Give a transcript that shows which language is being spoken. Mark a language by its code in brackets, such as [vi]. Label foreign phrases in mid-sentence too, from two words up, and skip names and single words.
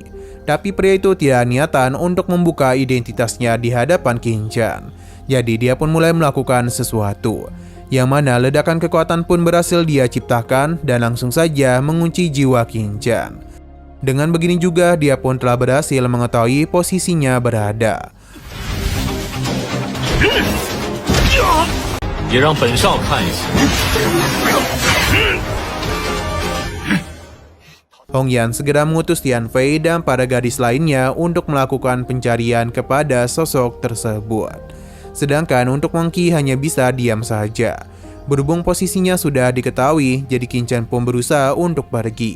[id] Tapi pria itu tidak niatan untuk membuka identitasnya di hadapan Qin Chen. Jadi dia pun mulai melakukan sesuatu, yang mana ledakan kekuatan pun berhasil dia ciptakan dan langsung saja mengunci jiwa Qin Chen. Dengan begini juga dia pun telah berhasil mengetahui posisinya berada. [zh] 也让本少看一下。 [id] Hong Yan segera mengutus Tian Fei dan para gadis lainnya untuk melakukan pencarian kepada sosok tersebut. Sedangkan untuk Monkey hanya bisa diam saja. Berhubung posisinya sudah diketahui, jadi Qin Chen pun berusaha untuk pergi.